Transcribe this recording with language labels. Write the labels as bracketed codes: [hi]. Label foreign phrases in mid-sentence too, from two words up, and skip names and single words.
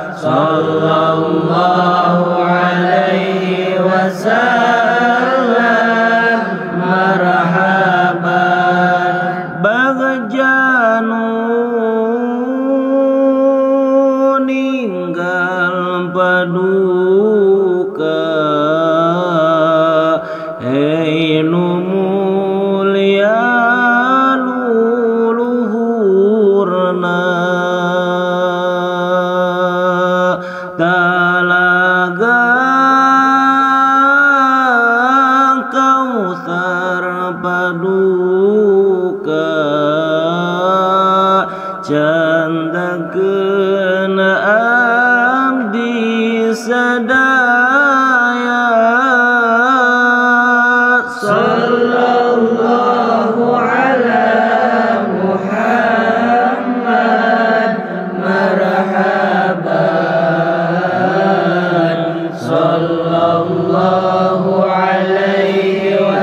[ar] صلى الله عليه وسلم مرحبا [su] bagjanu ninggal paduka nu mulia luluhurna talaga Kautsar paduka candakeun abdi sadaya [ar] صلى الله على محمد مرحبا صلى الله عليه